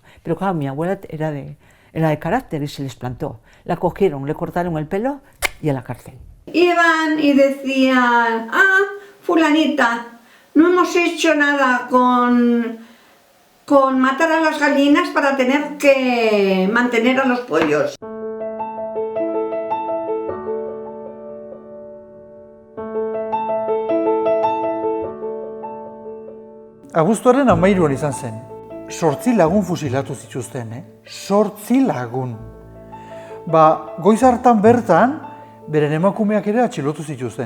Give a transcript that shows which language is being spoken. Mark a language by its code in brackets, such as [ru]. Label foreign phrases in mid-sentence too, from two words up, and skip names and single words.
[es] Pero claro, mi abuela era de carácter y se les plantó. La cogieron, le cortaron el pelo y a la cárcel. Iban y decían, fulanita, no hemos hecho nada con matar a las gallinas para tener que mantener a los pollos. [eu] Abuztuaren 13 izan zen. 8 lagun fusilatu zituzten, 8 lagun. Goiz hartan bertan, beren emakumeak ere atxilotu zituzten.